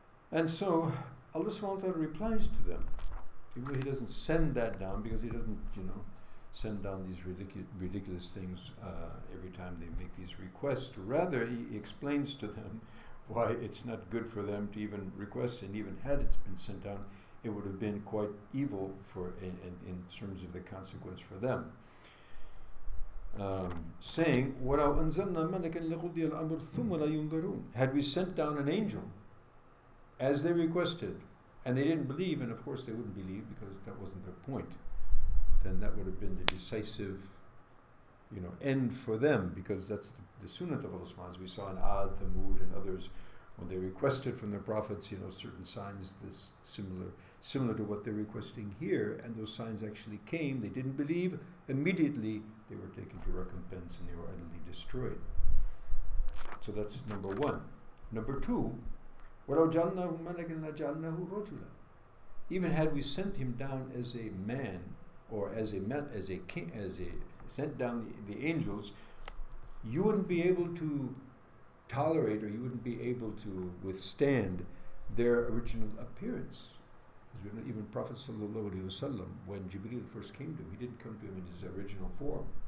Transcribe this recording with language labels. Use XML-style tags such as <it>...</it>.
<en>And so Allah subhanahu wa ta'ala replies to them. He doesn't send that down because he doesn't, send down these ridiculous things every time they make these requests. Rather, he explains to them why it's not good for them to even request, and even had it been sent down, it would have been quite evil in terms of the consequence for them.</en> <ar>Saying, وَلَوْ أَنزَلْنَا مَلَكًا لَقُضِيَ الْأَمْرُ ثُمَّ لَا يُنظَرُونَ.</ar> <en>Had we sent down an angel, as they requested, and they didn't believe, and of course they wouldn't believe because that wasn't their point, then that would have been the decisive end for them, because that's the sunnah of Allah. As we saw in Ad, Thamud, and others, when they requested from their prophets, certain signs this similar to what they're requesting here, and those signs actually came. They didn't believe. Immediately they were taken to recompense and they were utterly destroyed. So that's number 1. Number 2,</en> <ar>وَلَوْ جَعَلْنَاهُ مَلَكًا لَجَعَلْنَاهُ رَجُلًا.</ar> <en>Even had we sent him down as a man, or as a king, sent down the angels, you wouldn't be able to tolerate, or you wouldn't be able to withstand their original appearance. As we know, even Prophet ﷺ, when Jibreel first came to him, he didn't come to him in his original form.</en>